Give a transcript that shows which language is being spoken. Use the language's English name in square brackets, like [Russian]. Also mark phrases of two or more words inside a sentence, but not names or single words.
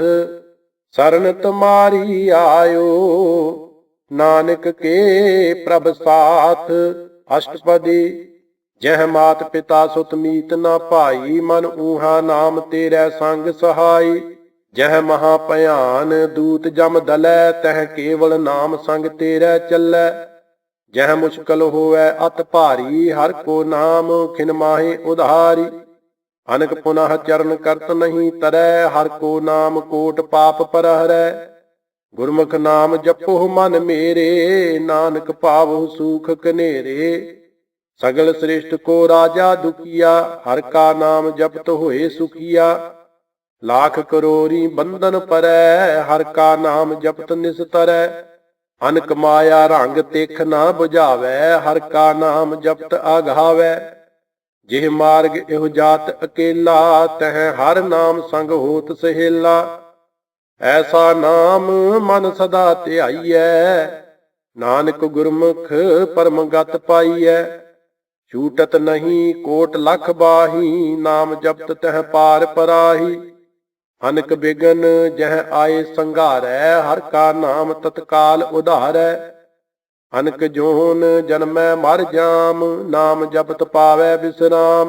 [Punjabi] ਸਰਨ ਤੁਮਾਰੀ ਆਇਓ। ਨਾਨਕ ਕੇ ਪ੍ਰਭ ਸਾਥ। ਅਸ਼ਟਪਦੀ ਜਹ ਮਾਤ ਪਿਤਾ ਸੁਤ ਮੀਤ ਨਾ ਭਾਈ। ਮਨ ਊਹਾ ਨਾਮ ਤੇਰੇ ਸੰਗ ਸਹਾਈ। ਜਹ ਮਹਾ ਭਿਆਨ ਦੂਤ ਜਮ ਦਲੈ। ਤਹ ਕੇਵਲ ਨਾਮ ਸੰਗ ਤੇਰੇ ਚੱਲੈ। [Hindi] जह मुश्किल होवै अत भारी, हर को नाम खिन माहे उधारी। अनक पुनः चरण करत नहीं तरै, हर को नाम कोट पाप पर हरै। गुरमुख नाम जपो मन मेरे, नानक पावो सुख कनेरे। सगल श्रेष्ठ को राजा दुखिया, हर का नाम जपत होए सुखिया। लाख करोरी बंधन परै, हर का नाम जपत निस्तरै। अनक माया रंग तेख ना बुझावै, हर का नाम जपत आघावै। जिह मार्ग एहो जात अकेला, तह हर नाम संग होत सहेला। ऐसा नाम मन सदा ध्याईਐ, नानक गुरमुख परम गत पाईਐ। छूटत नहीं कोट लख बाही, नाम जपत तह पार पराही। अनक बिगन जह आए संघारै, हर का नाम तत्काल उधारै। अनक जोन जन्मै मर जाम, नाम जपत पावै विश्राम।